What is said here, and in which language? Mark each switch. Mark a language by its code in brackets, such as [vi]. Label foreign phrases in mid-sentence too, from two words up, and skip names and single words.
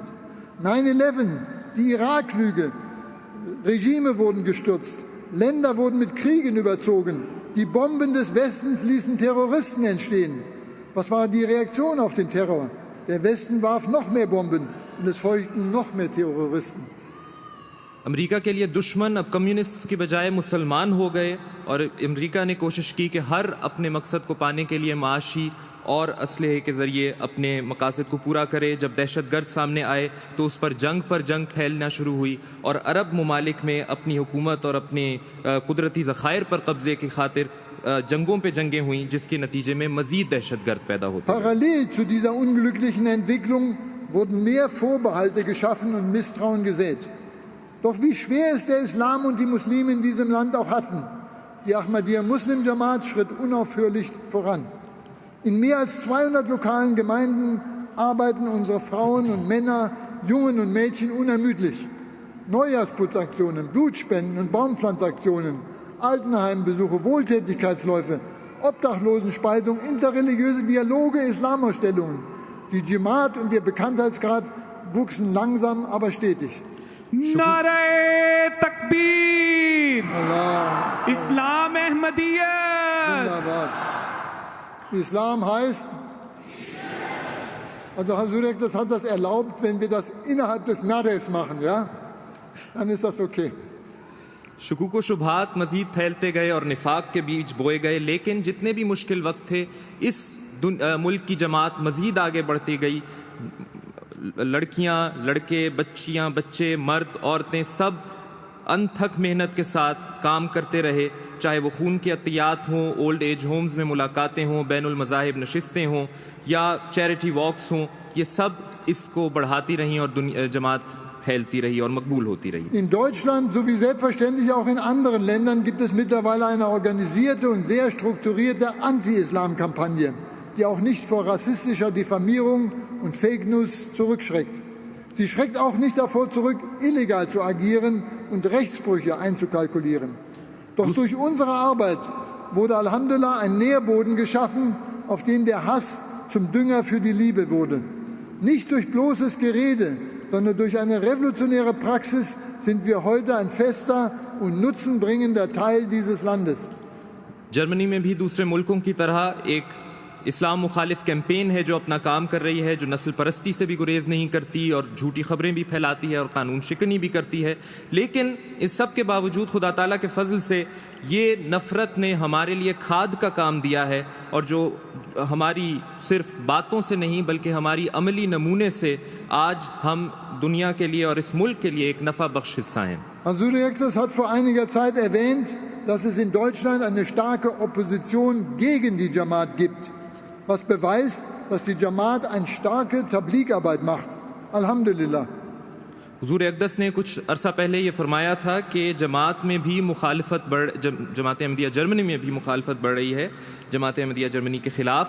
[de] 9/11, die Iraklüge, Regime wurden gestürzt, Länder wurden mit Kriegen überzogen, die Bomben des Westens ließen Terroristen entstehen. Was war die Reaktion auf den Terror? Der Westen warf noch mehr Bomben und es folgten noch mehr Terroristen. [ur] امریکہ کے لیے دشمن اب کمیونسٹ کی بجائے مسلمان ہو گئے اور امریکہ نے کوشش کی کہ ہر اپنے مقصد کو پانے کے لیے ماشی اور اسلحے کے ذریعے اپنے مقاصد کو پورا کرے. جب دہشت گرد سامنے آئے تو اس پر جنگ پھیلنا شروع ہوئی اور عرب ممالک میں اپنی حکومت اور اپنے قدرتی ذخائر پر قبضے کی خاطر جنگوں پے جنگیں ہوئی، جس کے نتیجے میں مزید دہشت گرد پیدا ہوتے. [de] Parallel zu dieser unglücklichen Entwicklung wurden mehr Vorbehalte geschaffen und Misstrauen gesät. Doch wie schwer es der Islam und die Muslime in diesem Land auch hatten, die Ahmadiyya Muslim Jamaat schritt unaufhörlich voran. In mehr als 200 lokalen Gemeinden arbeiten unsere Frauen und Männer, Jungen und Mädchen unermüdlich. Neujahrsputzaktionen, Blutspenden und Baumpflanzaktionen, Altenheimbesuche, Wohltätigkeitsläufe, Obdachlosenspeisung, interreligiöse Dialoge, Islamausstellungen. Die Jamaat und ihr Bekanntheitsgrad wuchsen langsam, aber stetig. [ur] نعرۂ تکبیر تکبیر, Allah. اسلام احمدیت. [de] Wunderbar. Islam heißt, also Hasurek, das hat das erlaubt, wenn wir das innerhalb des Nades machen, ja? Dann ist das okay. [ur] شکوک و شبہات مزید پھیلتے گئے اور نفاق کے بیچ بوئے گئے، لیکن جتنے بھی مشکل وقت تھے اس ملک کی جماعت مزید آگے بڑھتی گئی. لڑکیاں، لڑکے، بچیاں، بچے، مرد، عورتیں سب انتھک محنت کے ساتھ کام کرتے رہے، چاہے وہ خون کے عطیات ہوں, [en] old age homes [ur] میں ملاقاتیں ہوں، بین المذاہب نشستیں ہوں یا [en] charity walks [ur] ہوں، یہ سب اس کو بڑھاتی رہیں اور جماعت پھیلتی رہی اور مقبول ہوتی رہی. [de] In Deutschland sowie selbstverständlich auch in anderen Ländern gibt es mittlerweile eine organisierte und sehr strukturierte Anti-Islam-Kampagne, die auch nicht vor rassistischer Diffamierung und Fake News zurückschreckt. Sie schreckt auch nicht davor zurück, illegal zu agieren und Rechtsbrüche einzukalkulieren. Doch durch unsere Arbeit wurde Alhamdulillah ein Nährboden geschaffen, auf dem der Hass zum Dünger für die Liebe wurde. Nicht durch bloßes Gerede, sondern durch eine revolutionäre Praxis sind wir heute ein fester und nutzenbringender Teil dieses Landes. [ur] جرمنی میں بھی دوسرے ملکوں کی طرح ایک اسلام مخالف کیمپین ہے جو اپنا کام کر رہی ہے، جو نسل پرستی سے بھی گریز نہیں کرتی اور جھوٹی خبریں بھی پھیلاتی ہے اور قانون شکنی بھی کرتی ہے. لیکن اس سب کے باوجود خدا تعالیٰ کے فضل سے یہ نفرت نے ہمارے لیے کھاد کا کام دیا ہے اور جو ہماری صرف باتوں سے نہیں بلکہ ہماری عملی نمونے سے آج ہم دنیا کے لیے اور اس ملک کے لیے ایک نفع بخش حصہ ہیں. [de] Hasurek hat vor einiger Zeit erwähnt, dass es in Deutschland eine starke Opposition gegen die Jamaat gibt, was beweist, dass die Jamaat eine starke Tabligh-Arbeit macht. Alhamdulillah. [ur] حضور اقدس نے کچھ عرصہ پہلے یہ فرمایا تھا کہ جماعت میں بھی مخالفت جماعت احمدیہ جرمنی میں بھی مخالفت بڑھ رہی ہے جماعت احمدیہ جرمنی کے خلاف.